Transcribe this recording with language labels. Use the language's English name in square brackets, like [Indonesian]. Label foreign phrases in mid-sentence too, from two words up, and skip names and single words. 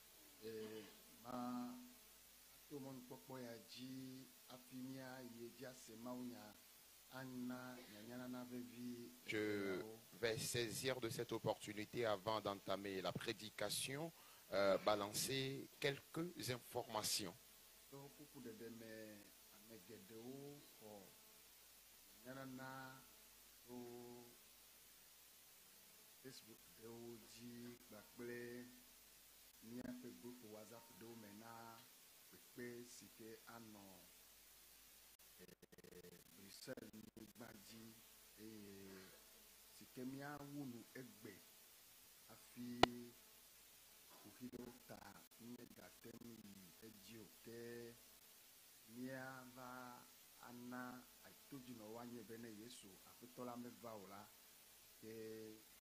[French] Je vais saisir de cette opportunité avant d'entamer la prédication, balancer quelques informations. [Ewe] Facebook ɖewo dzi kpakple míaƒe groupe WhatsApp ɖewo me na kpekpe si ke anɔ Bruxelles nyigba dzi eye si ke míawu nu egbe hafi ƒoƒi ɖewo ta míegate ŋu yi edzi o ke míava ana atodzinɔwo anye be ne Yesu Aƒetɔ la meva o la ke